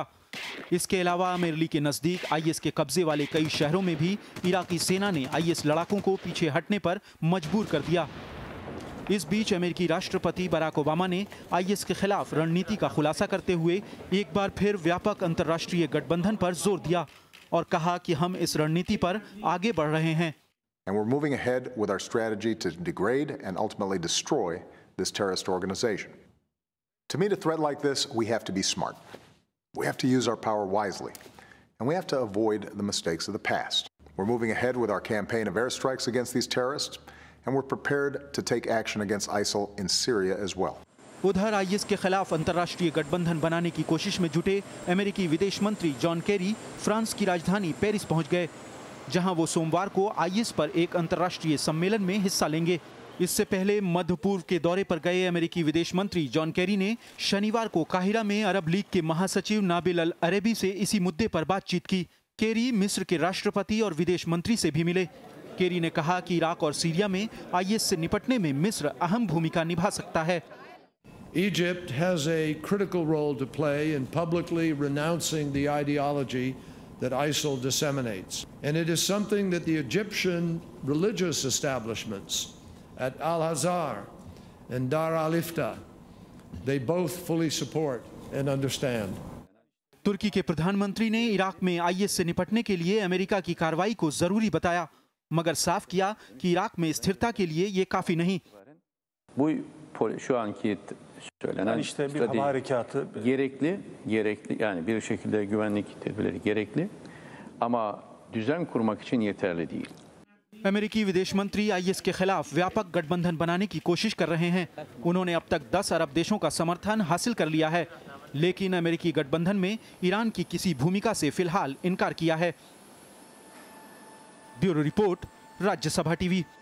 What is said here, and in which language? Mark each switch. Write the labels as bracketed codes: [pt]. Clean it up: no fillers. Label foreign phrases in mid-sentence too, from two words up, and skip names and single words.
[hi] इसके अलावा अमेरली के नजदीक आईएस के कब्जे वाले कई शहरों में भी इराकी सेना ने आईएस लड़ाकों को पीछे हटने पर मजबूर कर दिया। इस बीच अमेरिकी राष्ट्रपति बराक ओबामा ने आईएस के खिलाफ रणनीति का खुलासा करते हुए एक बार फिर व्यापक अंतर्राष्ट्रीय गठबंधन पर जोर दिया और कहा कि हम इस रणनीति पर आगे बढ़ रहे हैं। [en] And we're moving ahead with our strategy to degrade and ultimately destroy this terrorist organization. To meet a threat like this, we have to be smart. We have to use our power wisely. And we have to avoid the mistakes of the past. We're moving ahead with our campaign of airstrikes against these terrorists, and we're prepared to take action against ISIL in Syria as well. [hi] उधर आईएस के खिलाफ अंतर्राष्ट्रीय गठबंधन बनाने की कोशिश में जुटे अमेरिकी विदेश मंत्री जॉन केरी फ्रांस की राजधानी पेरिस पहुंच गए, जहां वो सोमवार को आईएस पर एक अंतर्राष्ट्रीय सम्मेलन में हिस्सा लेंगे। इससे पहले मध्य पूर्व के दौरे पर गए अमेरिकी विदेश मंत्री जॉन केरी ने शनिवार को काहिरा में अरब लीग के महासचिव नाबिल अल अरेबी से इसी मुद्दे पर बातचीत की। केरी मिस्र के राष्ट्रपति और विदेश मंत्री से भी मिले। केरी ने कहा कि इराक और सीरिया में आईएस से निपटने में मिस्र अहम भूमिका निभा सकता है। [en] Egypt has a critical role to play in publicly renouncing the ideology that ISIL disseminates. And it is something that the Egyptian religious establishments at Al-Azhar and Dar al-Ifta, they both fully support and understand. [hi] तुर्की के प्रधानमंत्री ने इराक में आईएस से निपटने के लिए अमेरिका की कार्रवाई को जरूरी बताया, मगर साफ किया कि इराक में स्थिरता के लिए ये काफी नहीं। [tr] Şu anki söylenen strateji gerekli yani bir şekilde güvenlik tedbirleri gerekli ama düzen kurmak için yeterli değil. [hi] अमेरिकी विदेश मंत्री आईएस के खिलाफ व्यापक गठबंधन बनाने की कोशिश कर रहे हैं। उन्होंने अब तक 10 अरब देशों का समर्थन हासिल कर लिया है, लेकिन अमेरिकी गठबंधन में ईरान की किसी भूमिका से फिलहाल इनकार किया है। ब्यूरो रिपोर्ट, राज्यसभा टीवी।